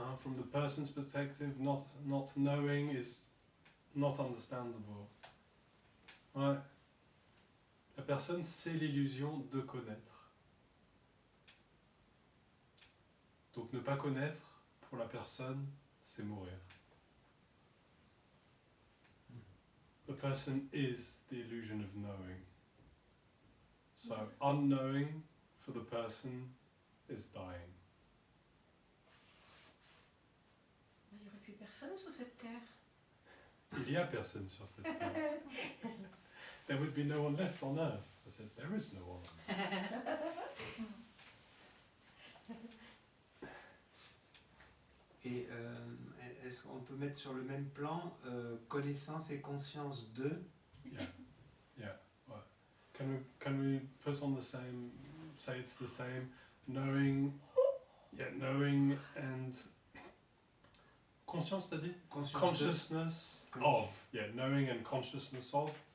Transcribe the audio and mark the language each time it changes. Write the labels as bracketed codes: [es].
[en] from the person's perspective, not knowing is not understandable. [fr] Ouais. La personne, c'est l'illusion de connaître. Donc ne pas connaître, pour la personne, c'est mourir. [en] The person is the illusion of knowing. So unknowing for the person is dying. [fr] Il n'y aurait plus personne sur cette terre. Il y a personne sur cette terre. [en] There would be no one left on earth. I said, there is no one. [fr] Et est-ce qu'on peut mettre sur le même plan connaissance et conscience de? [en] Yeah. Well, can we put on the same, say it's the same, knowing and conscience, [fr] t'as dit? Conscience [en] Consciousness of. Yeah, knowing and consciousness of.